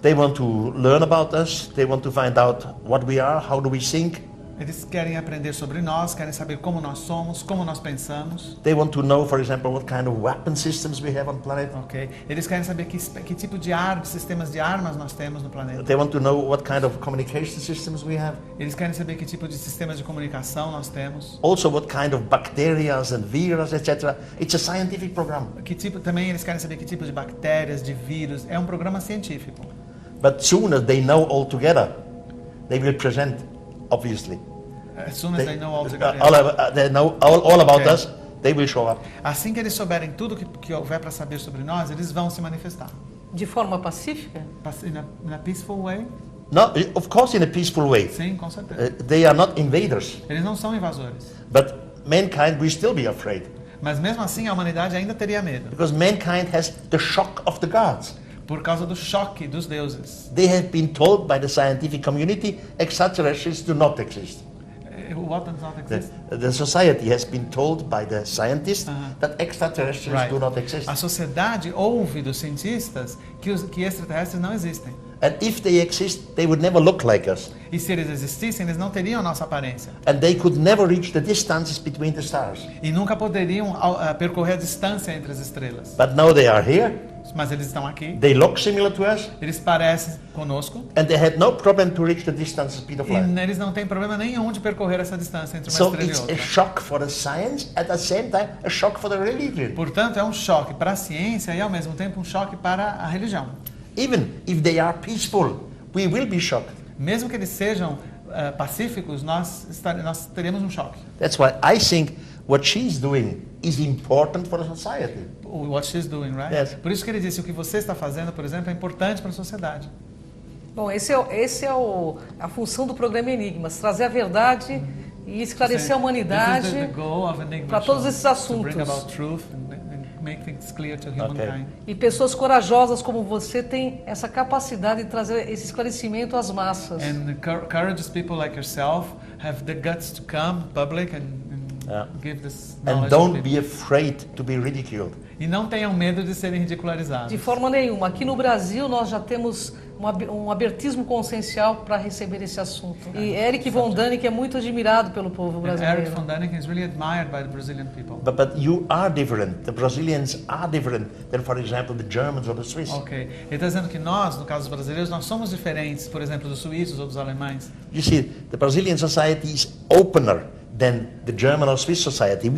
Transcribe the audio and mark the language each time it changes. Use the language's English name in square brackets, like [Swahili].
[English] They want to learn about us, they want to find out what we are, how do we think. [Portuguese] Eles querem aprender sobre nós, querem saber como nós somos, como nós pensamos. [English] They want to know, for example, what kind of weapon systems we have on the planet. Ok? [Portuguese] Eles querem saber que tipo de sistemas de armas nós temos no planeta. [English] They want to know what kind of communication systems we have. [Portuguese] Eles querem saber que tipo de sistemas de comunicação nós temos. [English] Also what kind of bacteria and virus, etc. It's a scientific program. [Portuguese] Também eles querem saber que tipo de bactérias, de vírus. É um programa científico. [English] But soon as they know all together, they will present, obviously. As soon as they know all together. They know all about Okay. us, they will show up. [Portuguese] Assim que eles souberem tudo que houver para saber sobre nós, eles vão se manifestar. De forma pacífica? [English] In a peaceful way? No, of course in a peaceful way. [Portuguese] Sim, com certeza. [English] They are not invaders. [Portuguese] Eles não são invasores. [English] But mankind will still be afraid. [Portuguese] Mas mesmo assim a humanidade ainda teria medo. [English] Because mankind has the shock of the gods. [Portuguese] Por causa do choque dos deuses. [English] They have been told by the scientific community extraterrestrials do not exist. What does not exist? The society has been told by the scientists that extraterrestrials Right. do not exist. [Portuguese] A sociedade ouve dos cientistas que extraterrestres não existem. [English] And if they exist, they would never look like us. [Portuguese] E se eles existissem, eles não teriam a nossa aparência. [English] And they could never reach the distances between the stars. [Portuguese] E nunca poderiam percorrer a distância entre as estrelas. [English] But now they are here, [Portuguese] Mas eles estão aqui, [English] they look similar to us, [Portuguese] eles parecem conosco, [English] and they had no problem to reach the distance speed of [Portuguese] e [English] light. [Portuguese] eles não têm problema nenhum de percorrer essa distância entre uma [English] So [Portuguese] estrela e [English] it's a [Portuguese] outra. [English] shock for the science, at the same time a shock for the religion. [Portuguese] Portanto, é um choque para a ciência e, ao mesmo tempo, um choque para a religião. [English] Even if they are peaceful, we will be shocked. [Portuguese] Mesmo que eles sejam pacíficos, nós teremos um choque. [English] That's why I think what she's doing is important for the society. What she's doing, right? Yes. [Portuguese] Por isso que ele disse, o que você está fazendo, por exemplo, é importante para a sociedade. Bom, esse é a função do programa Enigmas, trazer a verdade e esclarecer a humanidade para todos esses assuntos. [English] To bring about truth and make things clear to humankind. [Portuguese] E pessoas corajosas como você têm essa capacidade de trazer esse esclarecimento às massas. [English] And courageous people like yourself have the guts to come public and give this knowledge And don't people. be afraid to be ridiculed. [Portuguese] E não tenham medo de serem ridicularizados. De forma nenhuma. Aqui no Brasil nós já temos um abertismo consciencial para receber esse assunto. E Eric von Däniken é muito admirado pelo povo [English] And Eric [Portuguese] brasileiro. [English] von Däniken is really admired by the Brazilian people. But you are different. The Brazilians are different than, for example, the Germans or the Swiss. Ok. [Portuguese] Ele está dizendo que nós, no caso dos brasileiros, nós somos diferentes, por exemplo, dos suíços ou dos alemães. [English] You see, the Brazilian society is opener than the German or Swiss society.